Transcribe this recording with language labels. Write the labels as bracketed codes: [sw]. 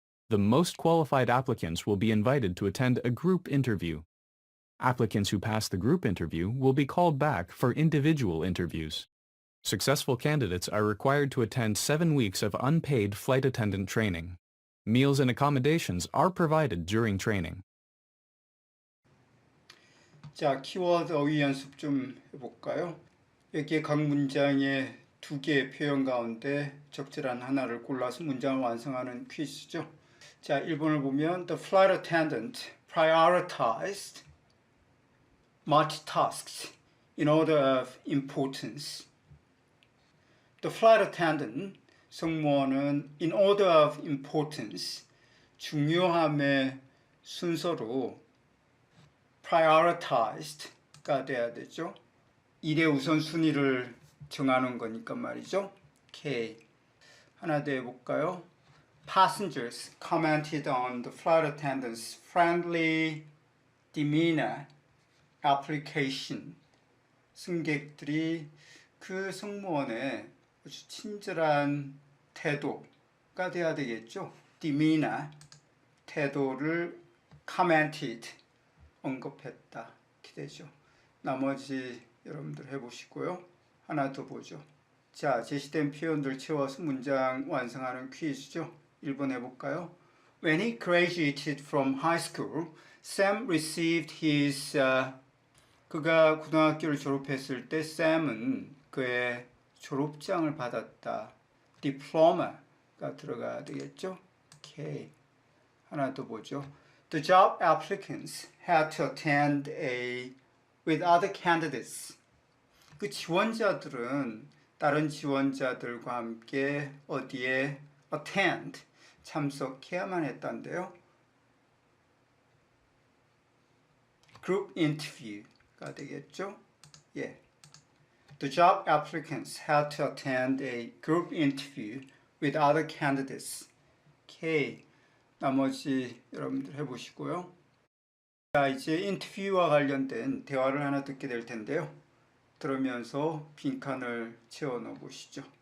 [en] The most qualified applicants will be invited to attend a group interview. Applicants who pass the group interview will be called back for individual interviews. Successful candidates are required to attend 7 weeks of unpaid flight attendant training. Meals and accommodations are provided during training. [ko] 자, 키워드 어휘 연습 좀 해볼까요? 여기에 각 문장의 2개의 표현 가운데 적절한 하나를 골라서 문장을 완성하는 퀴즈죠. 자, 1번을 보면 [en] The flight attendant prioritized multitasks in order of importance. The flight attendant, [ko] 승무원은 [en] in order of importance, [ko] 중요함의 순서로 prioritized가 돼야 되죠. 일의 우선순위를 정하는 거니까 말이죠. 오케이. 하나 더 해볼까요? [en] Passengers commented on the flight attendant's friendly demeanor application. [ko] 승객들이 그 승무원의 아주 친절한 태도가 돼야 되겠죠. demeanor, 태도를 commented, 언급했다. 이렇게 되죠. 나머지 여러분들 해보시고요. 하나 더 보죠. 자, 제시된 표현들 채워서 문장 완성하는 퀴즈죠. 1번 해볼까요? [en] When he graduated from high school, Sam received his [ko] 그가 고등학교를 졸업했을 때 샘은 그의 졸업장을 받았다. diploma가 들어가야 되겠죠? 오케이. 하나 더 보죠. [en] The job applicants had to attend with other candidates. [ko] 그 지원자들은 다른 지원자들과 함께 어디에 attend, 참석해야만 했단데요. group interview가 되겠죠? 예. [en] The job applicants had to attend a group interview with other candidates. [ko] 오케이. 나머지 여러분들 해보시고요. 자, 이제 인터뷰와 관련된 대화를 하나 듣게 될 텐데요. 들으면서 빈칸을 채워 넣어 보시죠.